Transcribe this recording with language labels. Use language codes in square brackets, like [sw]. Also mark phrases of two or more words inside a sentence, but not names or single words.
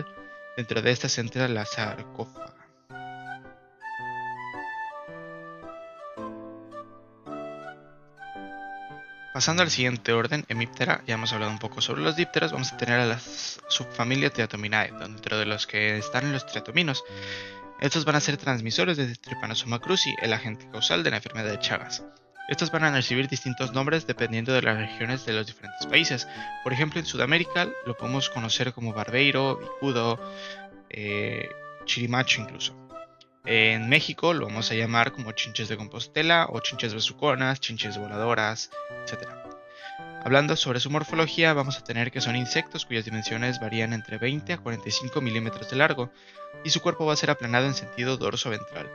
[es] Dentro de estas entra la sarcófaga. Pasando al siguiente orden, Hemiptera, ya hemos hablado un poco sobre los dípteros, vamos a tener a la subfamilia Triatominae, dentro de los que están los triatominos. Estos van a ser transmisores de Trypanosoma cruzi, el agente causal de la enfermedad de Chagas. Estos van a recibir distintos nombres dependiendo de las regiones de los diferentes países. Por ejemplo, en Sudamérica lo podemos conocer como barbeiro, bicudo, chirimacho incluso. En México lo vamos a llamar como chinches de Compostela o chinches besuconas, chinches voladoras, etc. Hablando sobre su morfología, vamos a tener que son insectos cuyas dimensiones varían entre 20 a 45 milímetros de largo, y su cuerpo va a ser aplanado en sentido dorso-ventral.